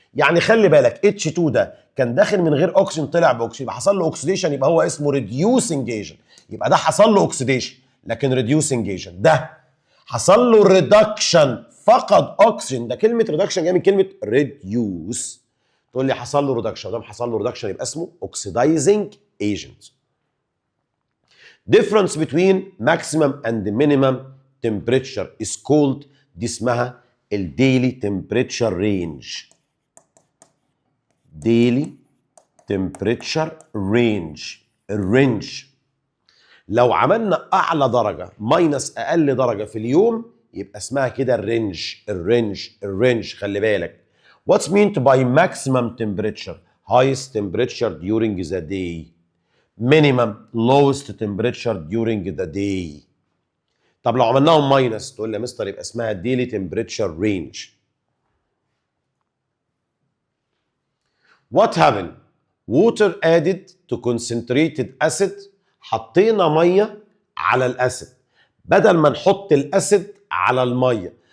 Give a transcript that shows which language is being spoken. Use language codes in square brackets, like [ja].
[ar] يعني خلي بالك H2 ده كان داخل من غير اكسجين طلع باكسجين يبقى حصل له اوكسيديشن، يبقى هو اسمه ريديوسنج ايجنت. يبقى ده حصل له اوكسيديشن لكن ريديوسنج ايجنت. ده حصل له ريدكشن فقد اكسجين. ده كلمه ريدكشن جايه من كلمه ريديوس. تقول لي حصل له ريدكشن، ده حصل له ريدكشن يبقى اسمه اوكسيدايزنج ايجنت. [en] difference between maximum and minimum temperature is called، [ar] دي اسمها الديلي [en] temperature range. daily temperature range. [ar] الرينج لو عملنا اعلى درجه ماينس اقل درجه في اليوم يبقى اسمها كده الرينج. الرينج خلي بالك. [en] What's meant by maximum temperature؟ highest temperature during the day. minimum lowest temperature during the day. [ar] طب لو عملناهم ماينس تقول لي يا مستر يبقى اسمها [en] daily temperature range. What happened؟ water added to concentrated acid. [ar] حطينا ميه على الاسيد بدل ما نحط الاسيد على الميه.